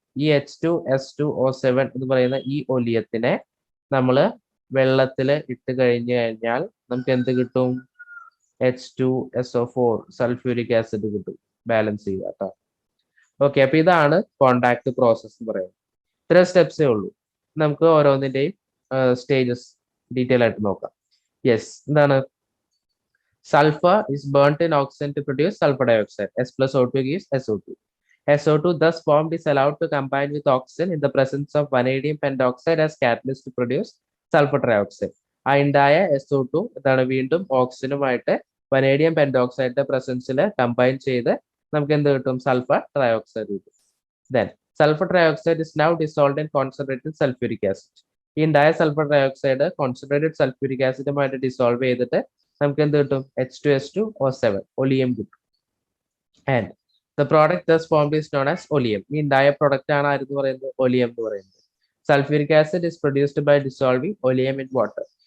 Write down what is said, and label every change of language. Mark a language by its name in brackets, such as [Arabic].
[Malayalam] ഈ H2S2O7 എന്ന് പറയുന്ന ഈ ഒലിയത്തിനെ നമ്മൾ വെള്ളത്തിൽ ഇട്ട് കഴിഞ്ഞു കഴിഞ്ഞാൽ നമുക്ക് എന്ത് കിട്ടും? H2SO4 സൾഫ്യൂരിക് ആസിഡ് കിട്ടും. ബാലൻസ് ചെയ്യുക കേട്ടോ. ഓക്കെ, അപ്പൊ ഇതാണ് കോണ്ടാക്ട് പ്രോസസ് എന്ന് പറയുന്നത്. ഇത്ര സ്റ്റെപ്സേ ഉള്ളൂ. നമുക്ക് ഓരോന്നിന്റെയും സ്റ്റേജസ് ഡീറ്റെയിൽ ആയിട്ട് നോക്കാം. യെസ്, എന്താണ്? [English] Sulfur is burnt in oxygen to produce sulfur dioxide. S plus O2 gives SO2. SO2 thus formed is allowed to combine with oxygen in the presence of vanadium pentoxide as catalyst to produce sulfur trioxide. [Malayalam] ആ ഉണ്ടായ SO2 എന്താണ്? വീണ്ടും ഓക്സിജനുമായിട്ട് vanadium പെൻഡോക്സൈഡിന്റെ പ്രസൻസിൽ combine ചെയ്ത് നമുക്ക് എന്ത് കിട്ടും? Sulphur trioxide കിട്ടും. [English] Then sulfur trioxide is now dissolved in concentrated sulfuric acid. [Malayalam] ഈ ഉണ്ടായ sulphur trioxide concentrated sulphuric ആസിഡുമായിട്ട് dissolve ചെയ്തിട്ട് നമുക്ക് എന്ത് കിട്ടും? H2S2O7 ഒലിയം കിട്ടും. [English] And the product thus formed is known as oleum. [Malayalam] ഈ ഉണ്ടായ പ്രൊഡക്റ്റ് ആണ് ആരെന്ന് പറയുന്നത്? ഒലിയം എന്ന് പറയുന്നത്. [English] Sulphuric acid is produced by dissolving oleum in water.